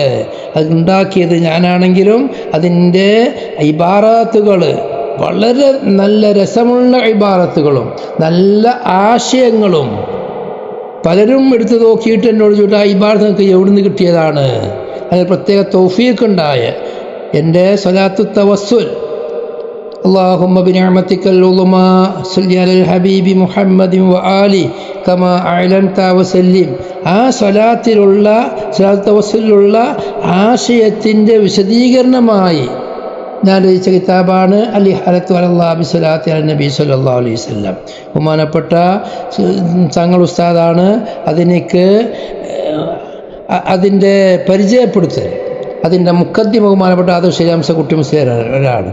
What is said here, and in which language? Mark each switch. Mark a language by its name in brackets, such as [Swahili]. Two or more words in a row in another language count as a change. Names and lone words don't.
[Malayalam] അത് ഉണ്ടാക്കിയത് ഞാനാണെങ്കിലും അതിൻ്റെ ഇബാറത്തുകൾ വളരെ നല്ല രസമുള്ള ഇബാറത്തുകളും നല്ല ആശയങ്ങളും പലരും എടുത്തു നോക്കിയിട്ട് എന്നോട് ചോദിച്ചു, ആ ഇബാറത്ത് നിങ്ങൾക്ക് എവിടെ നിന്ന് കിട്ടിയതാണ്? അതിന് പ്രത്യേക തൗഫീഖ് ഉണ്ടായ എൻ്റെ സ്വലാത്തു തവസ്സുൽ [Arabic] اللهم بنعمتك العظمى صل على الحبيب محمد وآله كما أعلنت وسلم. [Malayalam] ആ സ്വലാത്തിലുള്ള സ്വലാത്ത് തവസ്സുലുള്ള ആശയത്തിൻ്റെ വിശദീകരണമായി ഞാൻ രചിച്ച കിതാബാണ് അൽ-ഇഹാലത്തു അലല്ലാഹി ബിസ്സലാത്തി അലൻ നബി [Arabic] صلى الله عليه وسلم. [Malayalam] ബഹുമാനപ്പെട്ട തങ്ങൾ ഉസ്താദാണ് അതിൻ്റെ പരിചയപ്പെടുത്തൽ, അതിൻ്റെ മുഖദ്ദിമ ബഹുമാനപ്പെട്ട ആദർശ ശരിയാംസ കുട്ടി മുസ്ലിയാരാണ്.